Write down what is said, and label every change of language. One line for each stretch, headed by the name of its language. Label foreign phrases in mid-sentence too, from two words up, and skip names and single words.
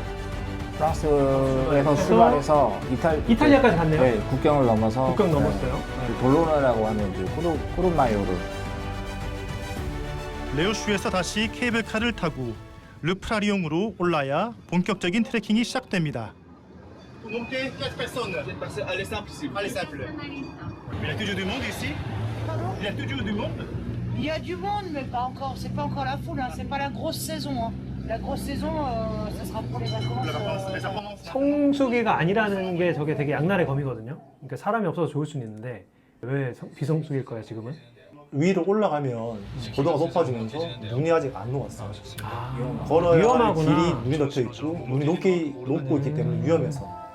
Korean: 프랑스에서 출발해서 이탈리아까지 갔네요? 네, 국경을 넘어서 국경 넘었어요. 네, 돌로네라고 하는 이제 꾸르마요를 레오슈에서 다시 케이블카를 타고 르프라리옹으로 올라야 본격적인 트레킹이 시작됩니다.
French: monter 4 personnes. Allez, simple ici. Allez simple. Il y a toujours du monde ici. Il y a toujours du monde. Il y a du monde, mais pas encore. C'est pas encore la foule. Hein. C'est pas la grosse saison. Hein. La grosse saison, ça sera pour les vacances.
Korean: 성수기가 아니라는 게 저게 되게 양날의 검이거든요. 그러니까 사람이 없어서 좋을 수는 있는데 왜 비성수기일 거야 지금은? 위로 올라가면 고도가 높아지면서 눈이 아직 안 녹았어요. 아, 걸어야 할 위험하구나. 길이 눈이 덮여 있고 눈이 녹고 있기 때문에 위험해서.